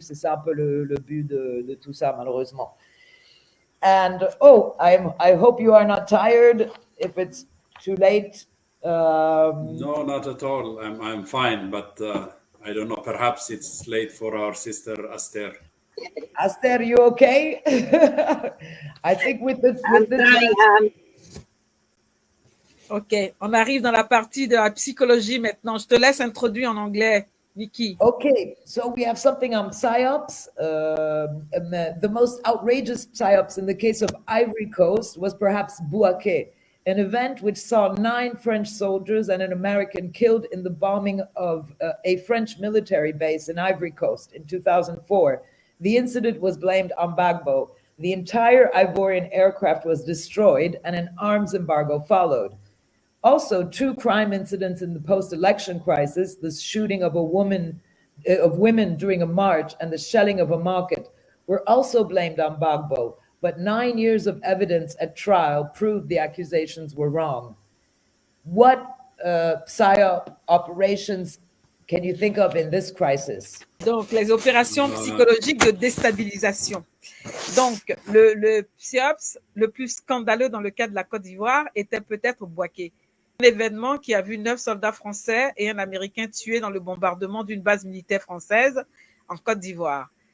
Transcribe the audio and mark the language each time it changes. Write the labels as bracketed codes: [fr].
[fr] C'est ça un peu le but de tout ça, malheureusement. [en] And I hope you are not tired. If it's too late. No, not at all. I'm fine, but I don't know. Perhaps it's late for our sister Aster. Aster, you okay? I think with the [fr] Ok, on arrive dans la partie de la psychologie maintenant. Je te laisse introduire en anglais, Nikki. [en] Okay, so we have something on psyops. The most outrageous psyops in the case of Ivory Coast was perhaps Bouaké, an event which saw 9 French soldiers and an American killed in the bombing of a French military base in Ivory Coast in 2004. The incident was blamed on Gbagbo. The entire Ivorian aircraft was destroyed and an arms embargo followed. Also, 2 crime incidents in the post-election crisis, the shooting of women during a march and the shelling of a market, were also blamed on Gbagbo. But 9 years of evidence at trial proved the accusations were wrong. What PSYOP operations can you think of in this crisis? [fr] Donc, les opérations psychologiques de déstabilisation. Donc, le PSYOPS le plus scandaleux dans le cas de la Côte d'Ivoire était peut-être Bouaké. Un événement qui a vu 9 soldats français et un Américain tués dans le bombardement d'une base militaire française en Côte d'Ivoire.